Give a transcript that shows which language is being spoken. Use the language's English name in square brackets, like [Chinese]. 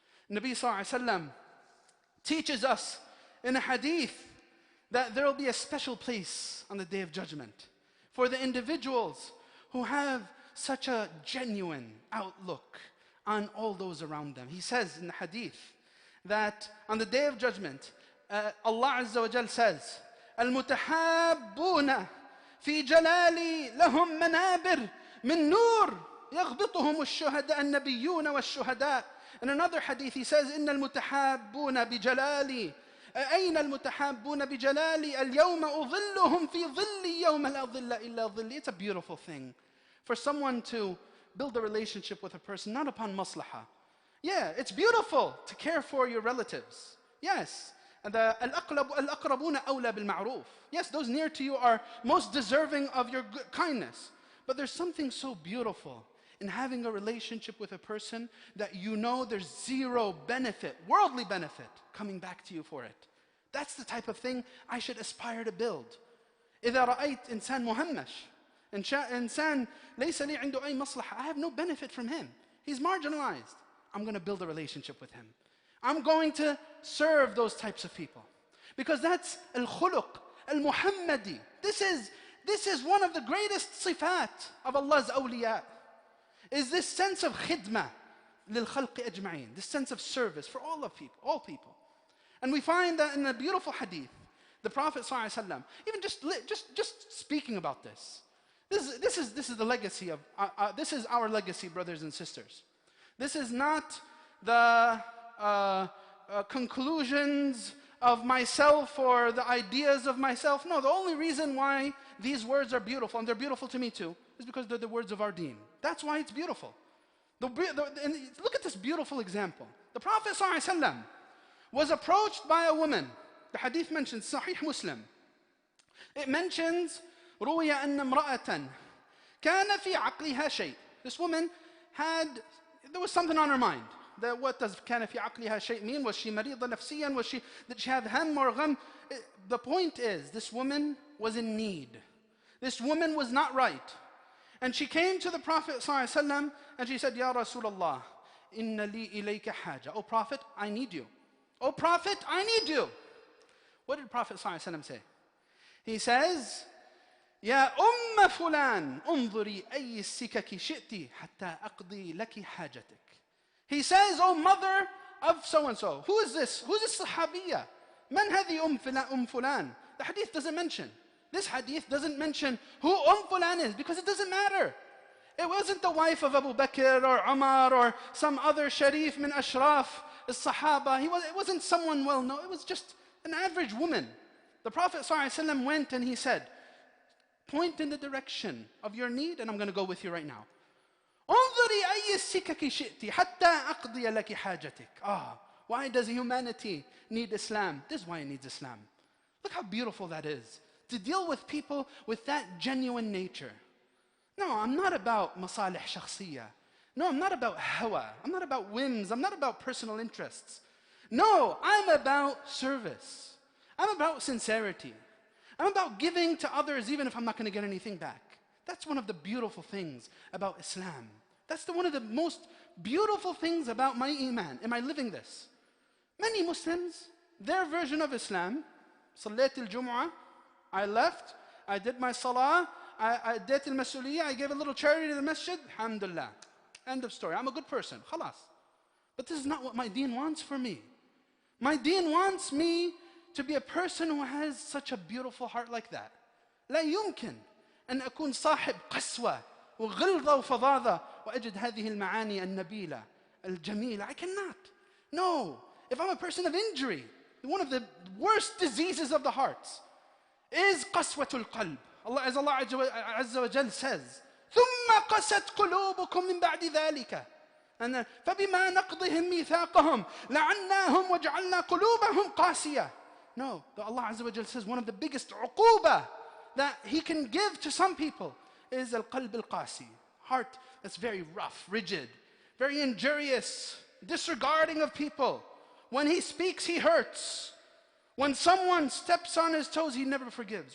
[English] Nabi sallallahu alaihi wasallam teaches us in a hadith that there will be a special place on the Day of Judgment for the individuals who have such a genuine outlook on all those around them. He says in the hadith that on the Day of Judgment, Allah Azza wa Jal says, [Arabic] الْمُتَحَابُّونَ في جلالي لهم منابر من نور يغبطهم الشهداء النبيون والشهداء. [English] In another hadith he says [Arabic] إن المتحابون بجلالي أين المتحابون بجلالي اليوم أظلهم في ظلي يوم لا ظل إلا ظلي. [English] It's a beautiful thing for someone to build a relationship with a person not upon maslahah. Yeah, it's beautiful to care for your relatives. Yes. [Arabic] الأقربون أولى بالمعروف. [English] Yes, those near to you are most deserving of your kindness. But there's something so beautiful in having a relationship with a person that you know there's zero benefit, worldly benefit, coming back to you for it. That's the type of thing I should aspire to build. [Arabic] إذا رأيت إنسان مهمش, إنسان ليس لي عنده أي مصلحة, [English] I have no benefit from him. He's marginalized. I'm going to build a relationship with him. I'm going to serve those types of people. Because that's al-khuluq, al-Muhammadi. This is one of the greatest sifat of Allah's awliya. Is this sense of khidmah lil-khalqi ajma'in. This sense of service for all people. And we find that in a beautiful hadith, the Prophet ﷺ, even just speaking about this. This is the legacy of, this is our legacy, brothers and sisters. This is not the conclusions of myself or the ideas of myself. No, the only reason why these words are beautiful, and they're beautiful to me too, is because they're the words of our deen. That's why it's beautiful. And look at this beautiful example. The Prophet ﷺ was approached by a woman. The hadith mentions, Sahih Muslim. It mentions, [Arabic] روي أن امرأة كان في عقلها شيء. [English] This woman there was something on her mind. What does [Arabic] كان في عقلها شيء [English] mean? Was she [Arabic] مريضة نفسيا? [English] Did she have هم or غم? The point is, this woman was in need. This woman was not right. And she came to the Prophet ﷺ and she said, [Arabic] Ya Rasulullah, inna li ilayka haja. [English] Oh Prophet, I need you. Oh Prophet, I need you. What did Prophet ﷺ say? He says, [Arabic] Ya fulan, unzuri ayy sikaki shi'ti hatta aqdi laki hajatik. [English] He says, oh mother of so-and-so. Who is this? Who is this sahabiyya? [Arabic] Man hadi fulan? [English] The hadith doesn't mention. This hadith doesn't mention who fulan is, because it doesn't matter. It wasn't the wife of Abu Bakr or Umar or some other Sharif min Ashraf, the Sahaba. It wasn't someone well known. It was just an average woman. The Prophet ﷺ went and he said, point in the direction of your need and I'm going to go with you right now. [Arabic] انظري أي السكك شئتِ حتى أقضي لك حاجتك. [English] Why does humanity need Islam? This is why it needs Islam. Look how beautiful that is. To deal with people with that genuine nature. No, I'm not about masalih shakhsiyya. No, I'm not about hawa. I'm not about whims. I'm not about personal interests. No, I'm about service. I'm about sincerity. I'm about giving to others even if I'm not going to get anything back. That's one of the beautiful things about Islam. That's one of the most beautiful things about my iman. Am I living this? Many Muslims, their version of Islam, Salat al-Jumu'ah, I left, I did my salah, I did al-Masuliyah, I gave a little charity to the masjid, alhamdulillah. End of story. I'm a good person, khalas. But this is not what my deen wants for me. My deen wants me to be a person who has such a beautiful heart like that. [Arabic] لا يمكن أن أكون صاحب قسوة وغلظة وفظاظة وأجد هذه المعاني النبيلة الجميلة. [English] I cannot. No. If I'm a person of injury, one of the worst diseases of the hearts is قسوة القلب. As Allah Azza wa Jal says, [Arabic] ثم قست قلوبكم من بعد ذلك. [English] And then, [Arabic] فبما نقضهم ميثاقهم لعناهم وجعلنا قلوبهم قاسية. [English] No, Allah Azza wa Jal says one of the biggest uquba that He can give to some people is al-qalb al-qasi. Heart that's very rough, rigid, very injurious, disregarding of people. When he speaks, he hurts. When someone steps on his toes, he never forgives.